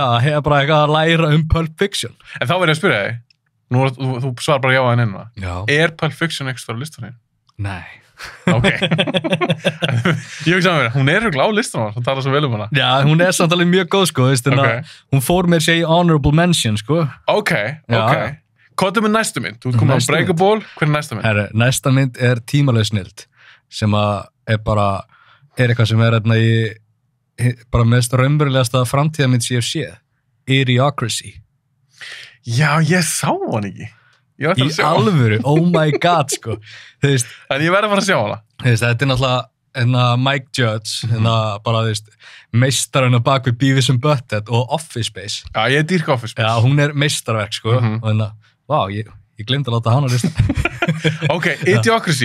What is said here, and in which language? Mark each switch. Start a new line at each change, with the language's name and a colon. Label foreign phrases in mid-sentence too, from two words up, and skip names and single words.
Icelandic: Já, bara eitthvað að læra Pulp Fiction. En þá verður ég að spyrja þig, þú svarar bara já að henni. Já. Er Pulp Fiction eitthvað á listanum? Nei. Ok. Ég hugsa að hún er á listanum, hún talar svo vel hana. Já, hún er samt alveg mjög góð, sko, hún fór með sér í
English: honorable mention,
Icelandic: sko. Ok. Hvað er með næstu mynd? Þú komið á Unbreakable, hver er næsta mynd? Næsta mynd er Tímalaus snilld, sem er eitthvað sem er bara mest raunverulegasta framtíðarmynd sem ég hef séð. Idiocracy. Já, ég sá hann ekki. Í alvöru,
English: oh my god,
Icelandic: sko. En ég verði að fara að sjá hana. Þetta er náttúrulega Mike Judge, bara, meistarinn á bak við Beavis and Butthead og Office Space. Já, ég dýrka Office Space. Já, hún er meistarverk, sko. Og ég glemdi að láta hana lista. Ok, Idiocracy.